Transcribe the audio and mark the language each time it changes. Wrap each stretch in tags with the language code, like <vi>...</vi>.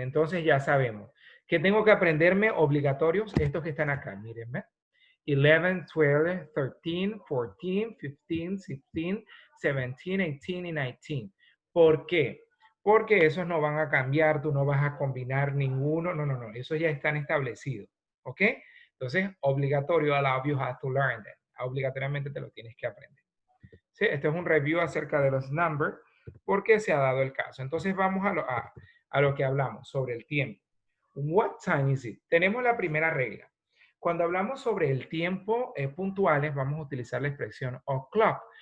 <es>Entonces ya sabemos que tengo que aprenderme obligatorios estos que están acá, mírenme. 11, 12, 13, 14, 15, 16, 17, 18 y 19. ¿Por qué? Porque esos no van a cambiar, tú no vas a combinar ninguno, no, esos ya están establecidos, ¿ok? Entonces, obligatorio,</es> <en>you have to learn them.</en> <es>Obligatoriamente te lo tienes que aprender. ¿Sí? Este es un</es> <en>review</en> <es>acerca de los</es> <en>numbers,</en> <es>porque se ha dado el caso. Entonces vamos a lo que hablamos sobre el tiempo.</es> <en>What time is it?</en> <es>Tenemos la primera regla. Cuando hablamos sobre el tiempo puntuales, vamos a utilizar la expresión</es> <en>o'clock.</en>